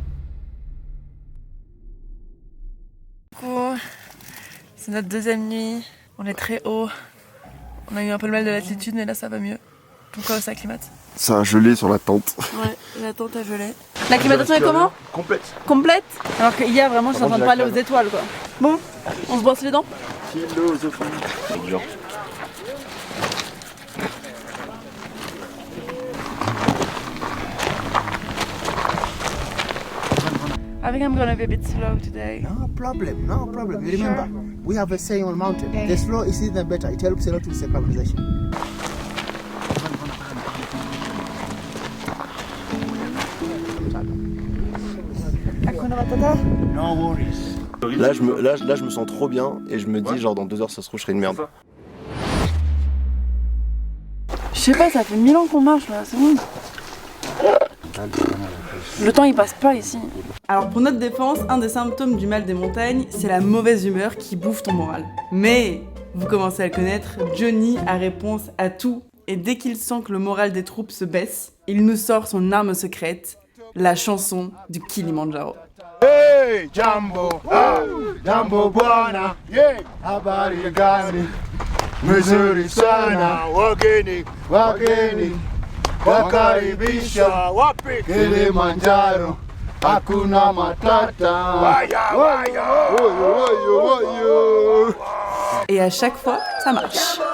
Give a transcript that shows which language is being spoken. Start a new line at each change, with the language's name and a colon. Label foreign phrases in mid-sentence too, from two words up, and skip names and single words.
French: C'est notre deuxième nuit, on est très haut. On a eu un peu le mal de l'altitude, mais là ça va mieux. Pourquoi ça acclimate? Ça a gelé sur la tente. Ouais, la tente a gelé. L'acclimatation est comment? Complète. Complète? Alors que hier vraiment j'étais en train de parler aux étoiles quoi. Bon, on se brosse les dents? Philosophie.
English: I think I'm gonna be a bit slow today. No problem, no problem. You remember, we have a saying on mountain. The slow is even better. It helps a lot with synchronization. No worries.
French: Là, je me sens trop bien et je me dis, genre, dans 2 heures, ça se trouve, je serai une merde. Je sais pas, ça fait 1000 ans qu'on marche là, c'est bon. Le temps il passe pas ici. Alors pour notre défense, un des symptômes du mal des montagnes, c'est la mauvaise humeur qui bouffe ton moral. Mais, vous commencez à le connaître, Johnny a réponse à tout. Et dès qu'il sent que le moral des troupes se baisse, il nous sort son arme secrète, la chanson du Kilimandjaro.
Swahili: Hey, Jambo, Jambo Bwana, yeah, habari gani, mzuri sana, wageni, wakaribisha, wapi, Kilimanjaro, hakuna matata, waya,
French: Et à chaque fois, ça marche.